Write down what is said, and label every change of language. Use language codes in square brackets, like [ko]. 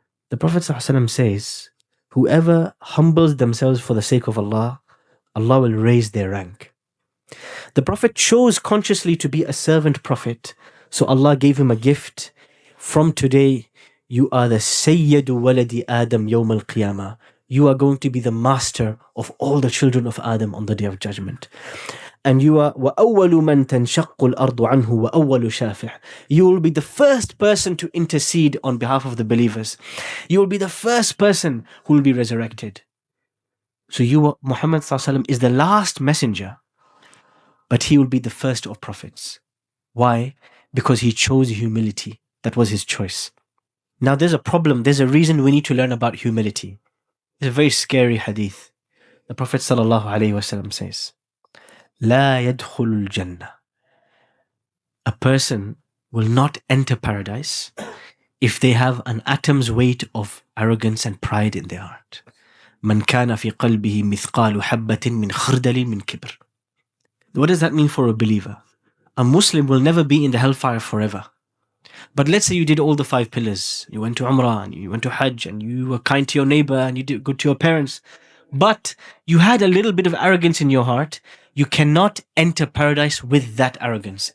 [en] The Prophet sallallahu alayhi wasallam says, whoever humbles themselves for the sake of Allah, Allah will raise their rank. The Prophet chose consciously to be a servant prophet, so Allah gave him a gift. From today, you are the Sayyidu Waladi Adam Yawm al-Qiyamah. You are going to be the master of all the children of Adam on the Day of Judgment. And you are [ar] وَأَوَّلُ مَنْ تَنْشَقُّ الْأَرْضُ عَنْهُ وَأَوَّلُ شَافِعٍ. [en] You will be the first person to intercede on behalf of the believers. You will be the first person who will be resurrected. So Muhammad ﷺ is the last messenger, but he will be the first of prophets. Why? Because he chose humility. That was his choice. Now there's a problem. There's a reason we need to learn about humility. It's a very scary hadith. The Prophet ﷺ says, [ar] لا يدخل الجنة. [en] A person will not enter paradise if they have an atom's weight of arrogance and pride in their heart. [ar] من كان في قلبه مثقال حبة من خردل من كبر. [en] What does that mean for a believer? A Muslim will never be in the hellfire forever. But let's say you did all the 5 pillars. You went to Umrah, and you went to Hajj, and you were kind to your neighbor, and you did good to your parents. But you had a little bit of arrogance in your heart. You cannot enter paradise with that arrogance.